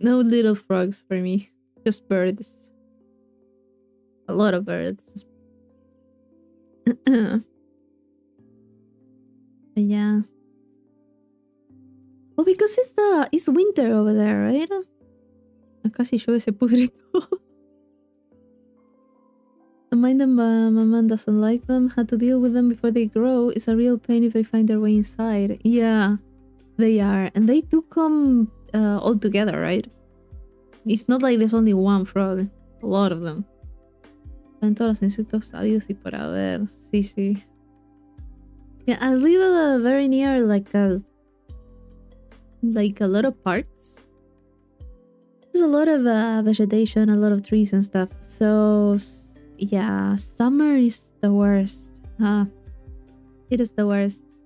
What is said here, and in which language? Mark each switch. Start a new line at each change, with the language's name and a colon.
English: No little frogs for me. Just birds. A lot of birds. But yeah. Oh, because it's winter over there, right?
Spanish: Acá si llueve se pudre todo.
English: Don't mind them, but my mom doesn't like them. Had to deal with them before they grow. It's a real pain if they find their way inside. Yeah, they are. And they do come all together, right? It's not like there's only one frog. A lot of them.
Spanish: Están todos los insectos habidos y por haber. Sí.
English: Yeah, I live very near like a lot of parks. There's a lot of vegetation, a lot of trees and stuff. So yeah, summer is the worst. It is the worst.